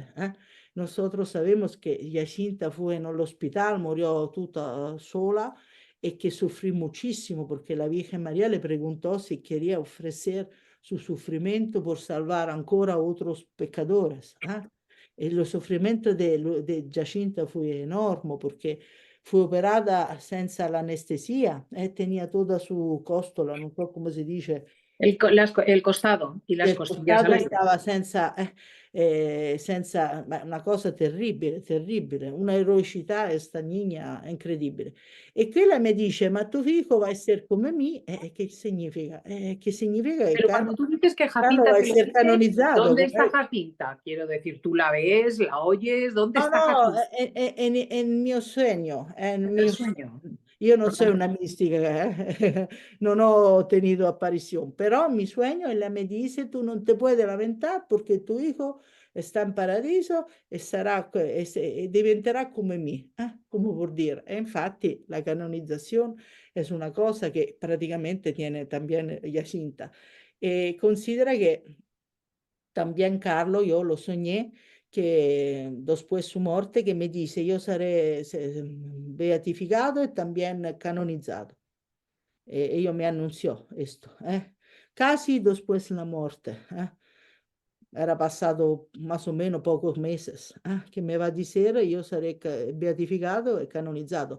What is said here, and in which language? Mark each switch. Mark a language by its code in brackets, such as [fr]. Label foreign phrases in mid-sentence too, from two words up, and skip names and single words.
[es] Nosotros sabemos que Jacinta fue en el hospital, murió toda sola y que sufrí muchísimo porque la Virgen María le preguntó si quería ofrecer su sufrimiento por salvar ancora a otros pecadores. El sufrimiento de Jacinta fue enorme porque fue operada [it] senza l'anestesia, [es] tenía toda su cóstola, [it] non so come si dice. [es] El costado y las [it] Il [es] costillas al [it] costato [es] aire. [it] stava senza, ma una cosa terribile, terribile, una eroicità e sta niña incredibile. E quella mi dice, ma tuo figlio va a essere come me, che significa? Che significa che [es] Pero cuando tú dices que Carlo Jacinta va a te lo [it] essere [es] dice, [it] canonizzato. [es] ¿dónde está Jacinta? Quiero decir, ¿tú la ves, la oyes? ¿Dónde [it] No, [es] está [it] no, [es] Jacinta? [it] è il mio sogno, è il [es] En el [it] mio... [es] sueño. [it] Io non sono una mistica, non ho tenido apparizione, però [es] mi sueño [it] e lei mi dice, tu non ti puoi lamentare perché tuo hijo sta in paradiso e, e diventerà come me, come vuol dire. E infatti la canonizzazione è una cosa che praticamente [es] tiene también [it] Jacinta. E considera che [es] también Carlo, yo lo soñé que después de su muerte, que me dice, yo seré beatificado y también canonizado. Ella me anunció esto, casi después de la muerte. Era pasado más o menos pocos meses, que me va a decir, yo seré beatificado y canonizado.